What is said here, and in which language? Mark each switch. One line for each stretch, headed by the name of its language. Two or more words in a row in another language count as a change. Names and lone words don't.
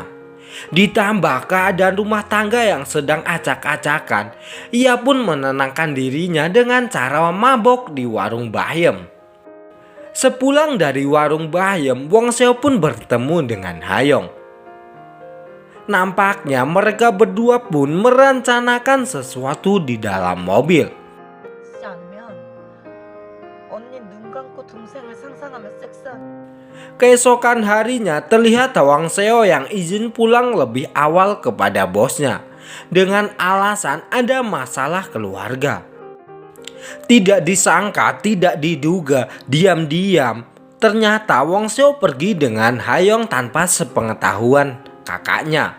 Indonesian: Ditambah keadaan rumah tangga yang sedang acak-acakan, ia pun menenangkan dirinya dengan cara mabok di warung Bayem. Sepulang dari warung Bayem, Wong Seo pun bertemu dengan Hayong. Nampaknya mereka berdua pun merencanakan sesuatu di dalam mobil.
Korean: 그렇지 않으면 언니 눈 감고 동생을 상상하며 섹스한.
Indonesian: Keesokan harinya terlihat Wong Seo yang izin pulang lebih awal kepada bosnya dengan alasan ada masalah keluarga. Tidak disangka, tidak diduga, diam-diam ternyata Wong Seo pergi dengan Hayong tanpa sepengetahuan kakaknya.